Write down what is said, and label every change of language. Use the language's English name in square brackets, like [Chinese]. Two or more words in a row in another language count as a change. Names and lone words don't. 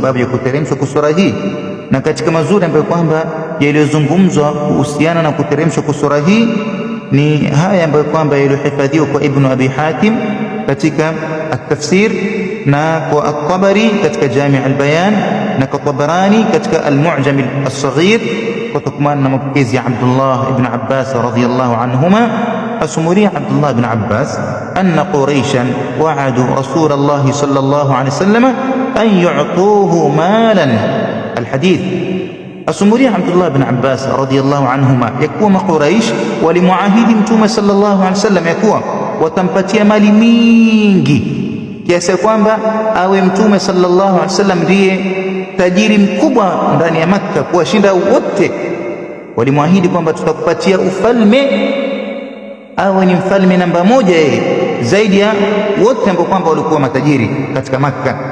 [Swahili] ya kuteremshwa kwa sura hii, na katika mazuri ambayo kwamba yaliyozungumzwa kuhusiana na kuteremshwa kwa sura hii ni haya ambayo kwamba yaliyohifadhiwa kwa Ibn Abi Hatim katika at-Tafsir, na kwa at-Tabari katika Jami' al-Bayan, na kwa Tabarani katika al-Mu'jam as-Saghir, kutokamana na mapokezi ya Abdullah ibn Abbas [Arabic] رضي الله عنهما. Asumuria عبد الله بن عباس أن قريشا وعدوا رسول الله صلى الله عليه وسلم أن يعطوه مالا. [Swahili] Al-hadith asumuria Abdullah ibn Abbas [Arabic] رضي الله عنهما [Swahili] yakuwa Quraish walimuahidi Mtume [Arabic] صلى الله عليه وسلم [Swahili] yakuwa watampatia mali mingi kiasi kwamba awe Mtume [Arabic] صلى الله عليه وسلم [Swahili] ndiye tajiri mkubwa ndani ya Makka kuwashinda wote. Walimuahidi kwamba tutakupatia ufalme, awe ni mfalme namba moja yeye zaidi ya wote ambao kwamba walikuwa matajiri katika Makka.